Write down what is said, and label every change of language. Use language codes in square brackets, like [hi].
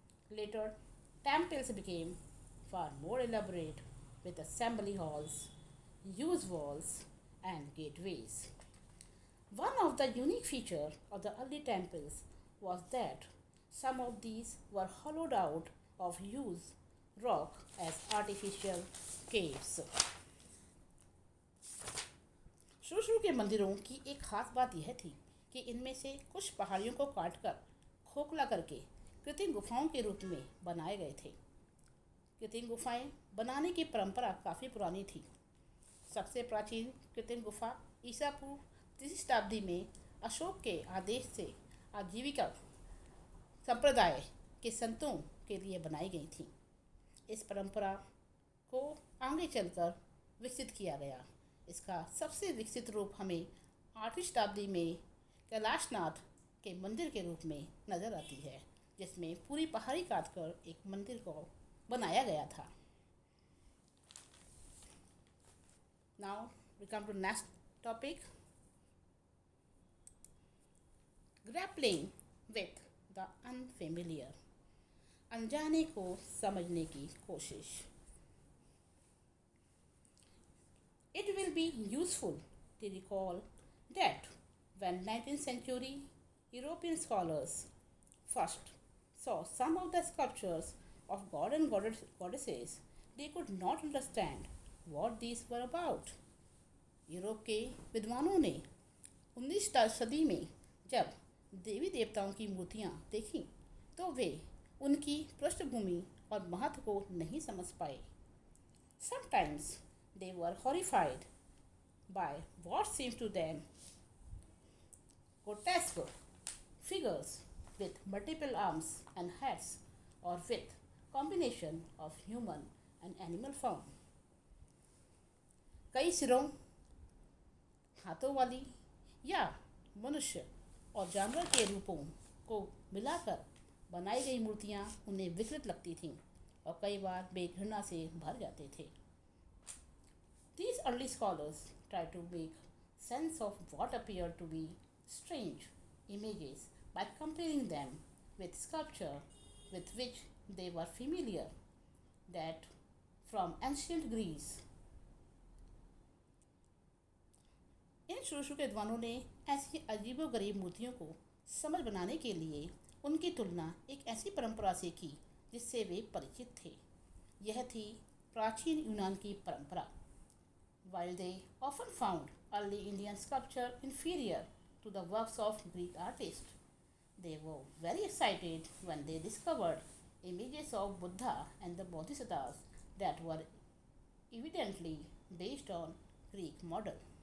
[en] Later, temples became far more elaborate with assembly halls, huge walls, and gateways. One of the unique features of the early temples was that some of these were hollowed out of huge rock as artificial caves. [hi] शुरू के मंदिरों की एक खास बात यह थी कि इनमें से कुछ पहाड़ियों को काटकर खोखला करके कृत्रिम गुफाओं के रूप में बनाए गए थे। कृत्रिम गुफाएं बनाने की परंपरा काफ़ी पुरानी थी। सबसे प्राचीन कृत्रिम गुफा ईसा पूर्व 3वीं शताब्दी में अशोक के आदेश से आजीविका संप्रदाय के संतों के लिए बनाई गई थी। इस परंपरा को आगे चलकर विकसित किया गया। इसका सबसे विकसित रूप हमें 8वीं शताब्दी में कैलाशनाथ के मंदिर के रूप में नज़र आती है, जिसमें पूरी पहाड़ी काटकर एक मंदिर को बनाया गया था। [en] Now we come to next topic, grappling with the unfamiliar. [hi] अनजाने को समझने की कोशिश। [en] It will be useful to recall that when 19th century European scholars first saw some of the sculptures of god and goddesses, they could not understand what these were about. [hi] Europe के विद्वानों ने 19वीं सदी में जब देवी देवताओं की मूर्तियाँ देखीं तो वे उनकी पृष्ठभूमि और महत्व को नहीं समझ पाए। [en] Sometimes they were horrified by what seemed to them grotesque figures with multiple arms and heads, or with combination of human and animal form. [hi] कई सिरों, हाथों वाली या मनुष्य और जानवर के रूपों को मिलाकर बनाई गई मूर्तियाँ उन्हें विकृत लगती थीं और कई बार बेघृणा से भर जाते थे। [en] These early scholars tried to make sense of what appeared to be strange images by comparing them with sculpture with which they were familiar, that from ancient Greece. [hi] इन शुरू के विद्वानों ने ऐसी अजीबोगरीब मूर्तियों को समझ बनाने के लिए उनकी तुलना एक ऐसी परंपरा से की जिससे वे परिचित थे। यह थी प्राचीन यूनान की परंपरा। [en] While they often found early Indian sculpture inferior to the works of Greek artists. They were very excited when they discovered images of Buddha and the Bodhisattvas that were evidently based on Greek model.